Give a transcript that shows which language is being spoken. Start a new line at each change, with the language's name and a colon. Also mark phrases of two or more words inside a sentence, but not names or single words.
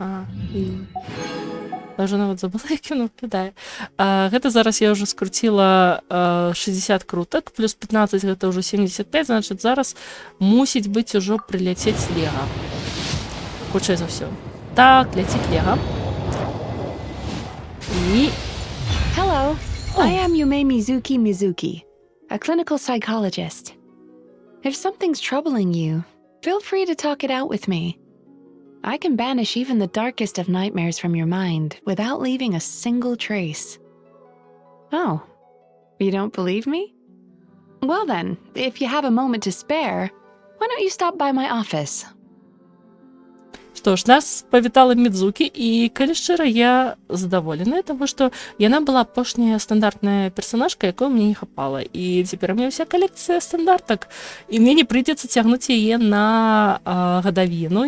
Belarusian: Я ўжо нават забыла, як ён выглядае. Гэта зараз я ўжо скруціла 60 крутак, плюс 15 гэта ўжо 75, значыць зараз мусіць быць ужо прыляцець лего. хутчэй за ўсё. Так, ляціць Лега. І...
English: Hello, Oh. I am Yume Mizuki, a clinical psychologist. If something's troubling you, feel free to talk it out with me. I can banish even the darkest of nightmares from your mind without leaving a single trace. Oh, you don't believe me? Well then, if you have a moment to spare, why don't you stop by my office?
Belarusian: Што ж, нас павітала Мідзукі, і, калі шчыра, я задаволеная, таму што яна была апошняя стандартная персонажка, якой мне не хапала. І цяпер у мяне ўся калекцыя стандартак, і мне не прыйдзецца цягнуць яе на гадавіну.